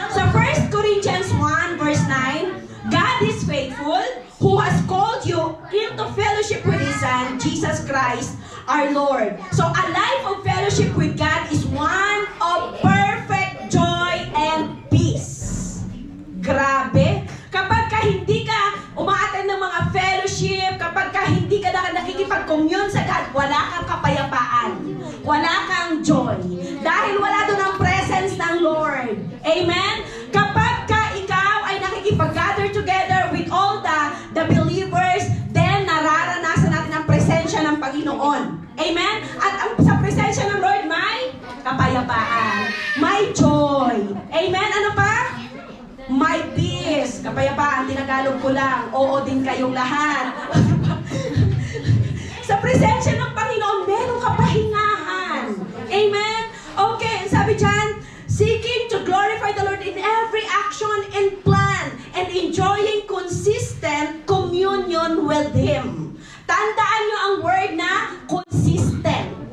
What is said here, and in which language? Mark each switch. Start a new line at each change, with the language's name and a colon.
English: So 1 Corinthians 1 verse 9, God is faithful who has called you into fellowship with His Son, Jesus Christ, our Lord. So a life of fellowship with God is one of perfect joy and peace.
Filipino: Grabe. Kapag ka hindi ka umaattend ng mga fellowship, kapag ka hindi ka nakikipag-commune sa God, wala kang kapayapaan. Wala kang joy. Dahil wala doon ang presence ng Lord. Amen? Kapag ka ikaw ay nakikipag-gather
English: together with all the believers,
Filipino: then nararanasan natin ang presensya ng Panginoon. Amen? At sa presensya ng Lord, may kapayapaan. May joy. Amen? Ano pa?
English: My peace.
Filipino: Kapayapaan, tinagalog ko lang. Oo din kayong lahat. Sa presensya ng Panginoon, merong kapahingahan. Amen? Okay, sabi dyan,
English: seeking to glorify the Lord in every action and plan and enjoying consistent communion with Him.
Filipino: Tandaan nyo ang word na consistent.